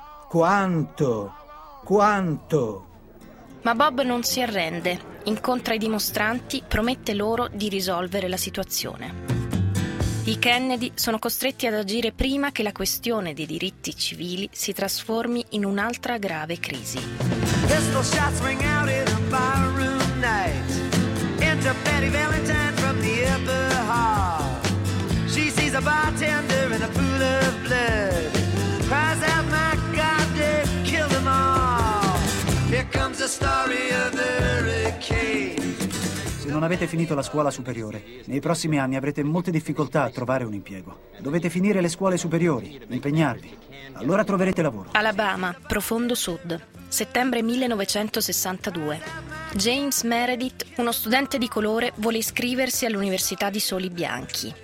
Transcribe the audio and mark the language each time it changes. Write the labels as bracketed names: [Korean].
[Italian] Quanto? Quanto? Ma Bob non si arrende. Incontra i dimostranti, promette loro di risolvere la situazione. I Kennedy sono costretti ad agire prima che la questione dei diritti civili si trasformi in un'altra grave crisi. [English] Pistol shots ring out in a barroom night. Enter Betty Valentine from the upper hall. She sees a bartender in a pool of blood. Cries out, my God, they've killed them all. Here comes the story of the hurricane. [Italian] Se non avete finito la scuola superiore, nei prossimi anni avrete molte difficoltà a trovare un impiego. Dovete finire le scuole superiori, impegnarvi. Allora troverete lavoro. Alabama, profondo sud, settembre 1962. James Meredith, uno studente di colore, vuole iscriversi all'università di soli bianchi.